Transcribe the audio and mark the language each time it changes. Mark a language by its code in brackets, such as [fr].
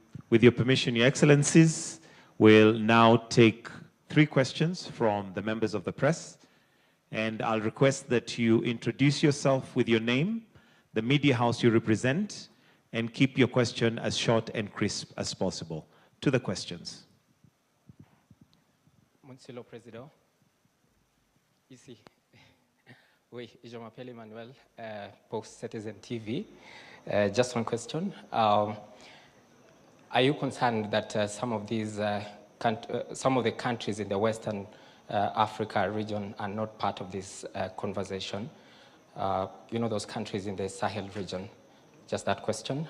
[en] With your permission, Your Excellencies, we'll now take 3 questions from the members of the press. And I'll request that you introduce yourself with your name, the media house you represent, and keep your question as short and crisp as possible. To the questions. [fr] Monsieur le Président, ici. Oui, je m'appelle Emmanuel, pour Citizen TV. [en] Just one question. Are you concerned that some of the countries in the Western Africa region are not part of this conversation? You know, those countries in the Sahel region. Just that question.